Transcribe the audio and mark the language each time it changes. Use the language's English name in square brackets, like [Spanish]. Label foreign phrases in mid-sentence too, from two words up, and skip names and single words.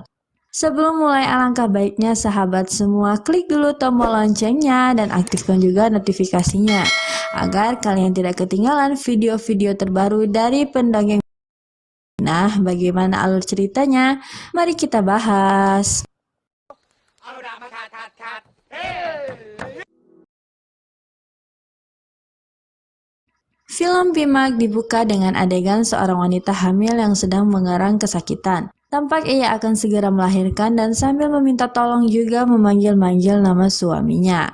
[Indonesian] Sebelum mulai, alangkah baiknya sahabat semua klik dulu tombol loncengnya dan aktifkan juga notifikasinya agar kalian tidak ketinggalan video-video terbaru dari Pendongeng. Nah, bagaimana alur ceritanya? Mari kita bahas. [Thai] เอาดาบมาขัดเฮ้ [Indonesian] Film Pimak dibuka dengan adegan seorang wanita hamil yang sedang mengerang kesakitan. Tampak ia akan segera melahirkan dan sambil meminta tolong juga memanggil-manggil nama suaminya.